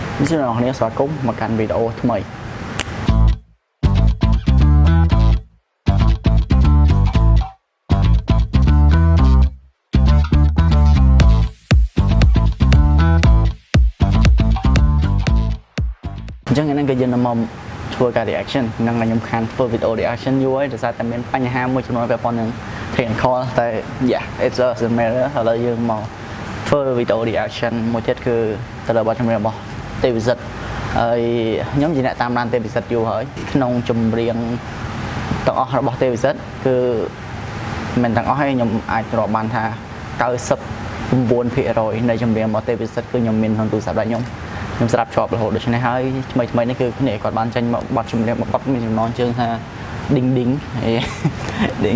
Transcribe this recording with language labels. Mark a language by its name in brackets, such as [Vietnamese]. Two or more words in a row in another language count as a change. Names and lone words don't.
[Vietnamese] Xin chào các bạn [Khmer] ស្វាគមន៍មកកាន់វីដេអូថ្មីអញ្ចឹងហ្នឹងគឺយើងនឹងមកធ្វើការ reaction នឹងខ្ញុំ ខានធ្វើវីដេអូ reaction យូរហើយដោយសារតែមានបញ្ហាមួយចំនួនពាក់ព័ន្ធនឹង technical តែ [English] yeah it's a matter [Khmer] ឥឡូវយើងមកធ្វើវីដេអូ reaction មួយទៀតគឺទៅលើបទចម្រៀងរបស់ ទេវសិទ្ធហើយខ្ញុំជាអ្នកតាមដានទេវសិទ្ធយូរហើយក្នុងចម្រៀងទាំងអស់របស់ទេវសិទ្ធគឺមិនទាំងអស់ហើយខ្ញុំអាចរាប់បានថា 99% នៃចម្រៀងរបស់ទេវសិទ្ធគឺខ្ញុំមានក្នុងទូរស័ព្ទរបស់ខ្ញុំស្ដាប់ជាប់រហូតដូច្នេះហើយថ្មីនេះគឺគ្នាគាត់បានចេញមកបទចម្រៀងរបស់គាត់មានចំណងជើងថា đinh đinh đinh